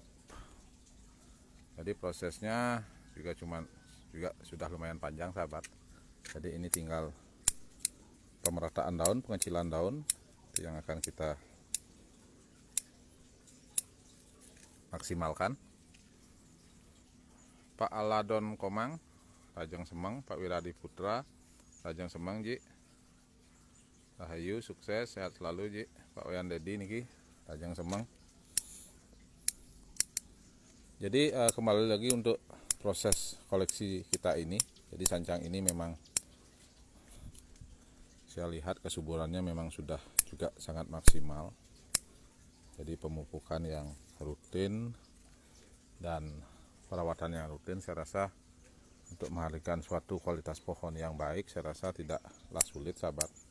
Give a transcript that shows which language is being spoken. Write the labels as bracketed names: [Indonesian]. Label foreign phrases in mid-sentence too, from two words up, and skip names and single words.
[Indonesian] Jadi prosesnya juga sudah lumayan panjang sahabat. Jadi ini tinggal pemerataan daun, pengecilan daun itu yang akan kita maksimalkan. Pak Aladon Komang, [Balinese] Rajang Semang, [Indonesian] Pak Wiradi Putra, Rajang Semang Ji. Rahayu, sukses, sehat selalu Ji. Pak Wayan Dedi niki, [Balinese] Rajang Semang. [Indonesian] Jadi kembali lagi untuk proses koleksi kita ini. Jadi sancang ini memang saya lihat kesuburannya memang sudah juga sangat maksimal. Jadi pemupukan yang rutin dan perawatan yang rutin, saya rasa untuk menghadirkan suatu kualitas pohon yang baik, saya rasa tidaklah sulit sahabat.